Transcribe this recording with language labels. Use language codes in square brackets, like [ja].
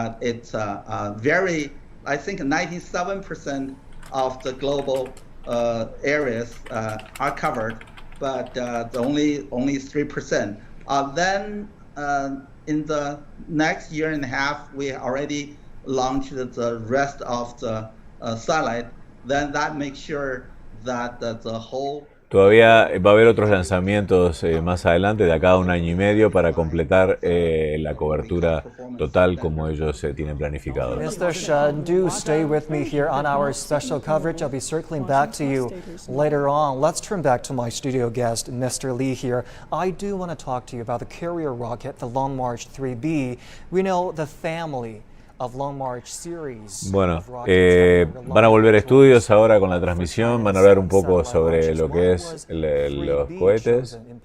[en] It's very, I think 97% of the global areas are covered, but only 3%. Then in the next year and a half, we already launched the rest of the satellite. Then that makes sure that the whole. [es] Todavía va a haber otros lanzamientos más adelante, de acá a 1 año y medio, para completar la cobertura total como ellos tienen planificado. [en] Mr. Shen, do stay with me here on our special coverage. I'll be circling back to you later on. Let's turn back to my studio guest, Mr. Lee here. I do want to talk to you about the carrier rocket, the Long March 3B. We know the family of Long March series. [es] Bueno, van a volver estudios ahora con la transmisión, van a hablar un poco sobre lo que es los cohetes.